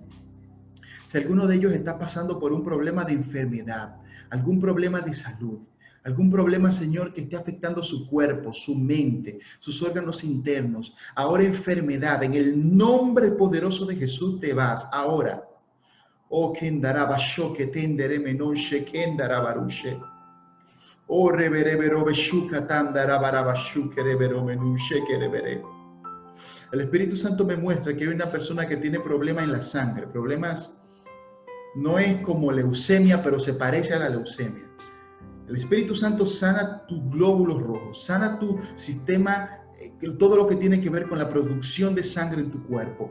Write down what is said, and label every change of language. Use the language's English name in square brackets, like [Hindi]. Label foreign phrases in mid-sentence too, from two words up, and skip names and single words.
[Spanish] Si alguno de ellos está pasando por un problema de enfermedad, algún problema de salud, Algún problema, Señor, que esté afectando su cuerpo, su mente, sus órganos internos. Ahora enfermedad, en el nombre poderoso de Jesús te vas. Ahora. Oh, kendarabasho que tendere menoshe kendarabarushe. Oh, reverebero beshuka tandarabarabashu que revero menushe que revere. El Espíritu Santo me muestra que hay una persona que tiene problemas en la sangre. Problemas no es como leucemia, pero se parece a la leucemia. El Espíritu Santo sana tus glóbulos rojos, sana tu sistema, todo lo que tiene que ver con la producción de sangre en tu cuerpo.